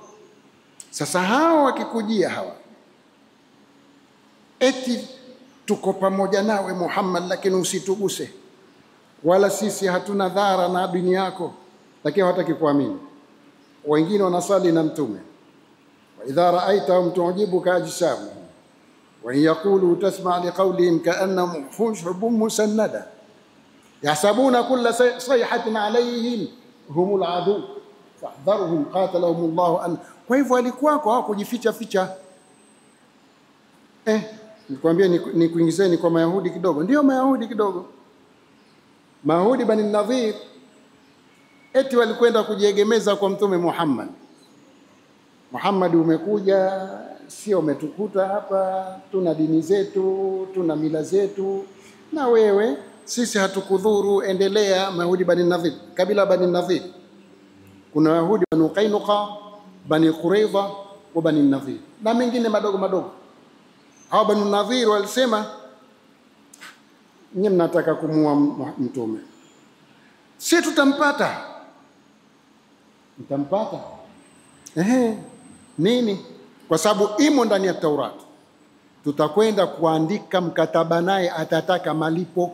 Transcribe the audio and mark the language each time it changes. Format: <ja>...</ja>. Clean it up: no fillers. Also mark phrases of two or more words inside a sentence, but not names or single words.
<sw>Sasa hao wakikujia hawa, eti tuko pamoja nawe Muhammad, lakini usituguse, wala sisi hatuna dhara na dini yako, lakini hawataki kuamini. Wengine wanasali na mtume,</sw> <ar>وإذا رأيتهم تعجبك أجسامهم ويقولوا تسمع لقولهم كأنهم خشب مسندة يحسبون كل صيحة عليهم هم العدو فاحذرهم قاتلهم الله أنى.</ar> <sw>Kwa hivyo alikuwako hawakujificha ficha. Nikwambia nikuingizeni kwa Mayahudi kidogo. Ndio Mayahudi kidogo. Mayahudi Bani Nadhir, eti walikwenda kujiegemeza kwa Mtume Muhammad. Muhammad, umekuja sio umetukuta hapa, tuna dini zetu, tuna mila zetu, na wewe sisi hatukudhuru, endelea. Mayahudi Bani Nadhir, kabila Bani Nadhir, kuna Yahudi Bani Qainuqa, Bani Quraidha wa Bani Nadhir na mengine madogo madogo. Hao Bani Nadhir walisema, nyinyi mnataka kumuua Mtume, si tutampata. Mtampata nini? Kwa sababu imo ndani ya Taurati, tutakwenda kuandika mkataba naye, atataka malipo.</sw>